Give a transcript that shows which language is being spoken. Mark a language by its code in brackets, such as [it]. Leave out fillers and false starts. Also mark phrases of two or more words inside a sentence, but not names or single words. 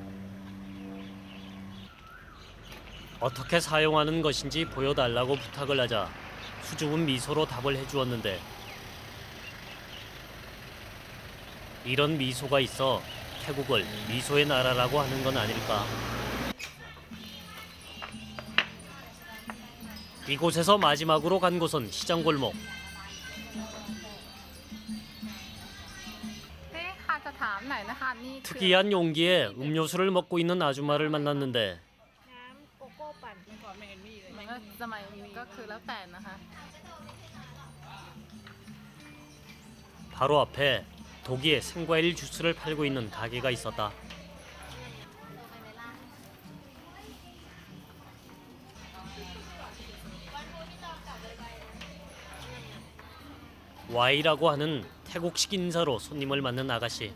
[ko] 어떻게 사용하는 것인지 보여달라고 부탁을 하자 수줍은 미소로 답을 해주었는데 이런 미소가 있어 태국을 미소의 나라라고 하는 건 아닐까. 이곳에서 마지막으로 간 곳은 시장골목. [th] ค่ะจะถามหน่อยนะคะนี่คือ [ko] 특이한 용기에 음료수를 먹고 있는 아주마를 만났는데 [th] มันก็สมัยนี้ก็คือแล้วแต่นะคะ [ko] 바로 앞에 독일의 생과일 주스를 팔고 있는 가게가 있었다. 와이라고 하는 태국식 인사로 손님을 맞는 아가씨.